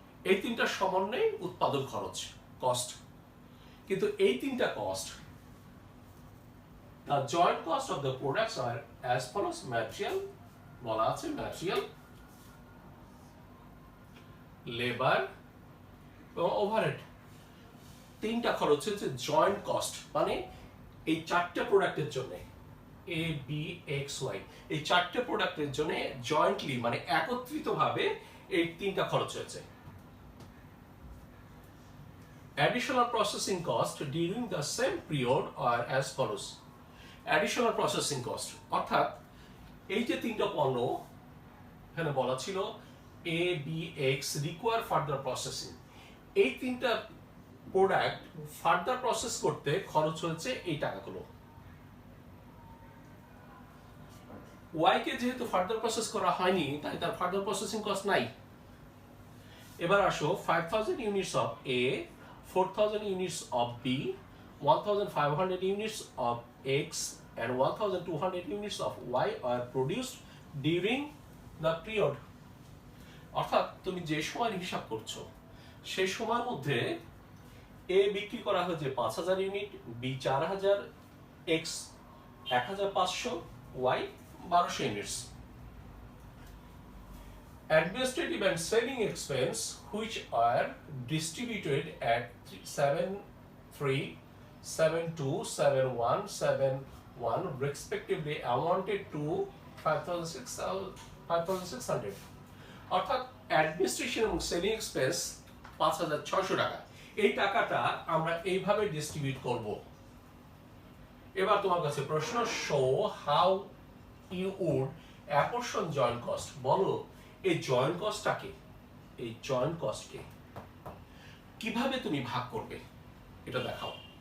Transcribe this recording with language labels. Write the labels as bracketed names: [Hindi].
[Bangla] এই 3টার সমন্বয়ে উৎপাদন খরচ, কস্ট। কিন্তু এই 3টা cost, [English] the joint cost of the products are as follows: [Bangla] material বলা আছে, ম্যাটেরিয়াল, লেবার এবং ওভারহেড। 3টা খরচ হচ্ছে জয়েন্ট কস্ট। মানে এই 4টে প্রোডাক্টের জন্য, এ বি এক্স ওয়াই, এই 4টে প্রোডাক্টের জন্য জয়েন্টলি মানে একত্রিতভাবে এই 3টা খরচ হয়েছে। [English] Additional processing cost during the same period are as follows. Additional processing cost [Bangla] অর্থাৎ এই যে 3টা পণ্য এখানে বলা ছিল A B x [English] require further processing, [Bangla] এই 3টা প্রোডাক্ট ফার্দার প্রসেস করতে খরচ হচ্ছে এই টাকাগুলো। ওয়াই কে যেহেতু ফার্দার প্রসেস করা হয়নি, তাই তার ফার্দার প্রসেসিং কস্ট নাই। এবার আসো [English] 5000 units of A, 4000 units of B, 1500 units of X, and 1200 units of Y are produced during the period. [Bangla] অর্থাৎ তুমি যে সময় হিসাব করছো সেই সময়ের মধ্যে এ বিক্রি করা হয়েছে 5000 unit, B 4000, X 1500, Y 1200 units. [English] Administrative and selling expense, which are distributed at 7, 3, 7, 2, 7, 1, 7, 1 respectively, amounted to 5600. [Bangla] অর্থাৎ অ্যাডমিনিস্ট্রেশন এবং সেলিং এক্সপেন্স 5600 টাকা। এই টাকাটা আমরা এইভাবে ডিস্ট্রিবিউট করব। এবার তোমার কাছে প্রশ্ন, [English] Show how you would apportion joint cost. [Bangla] বলো এই জয়েন্ট কস্টটাকে, এই জয়েন্ট কস্টকে কিভাবে তুমি ভাগ করবে এটা দেখাও।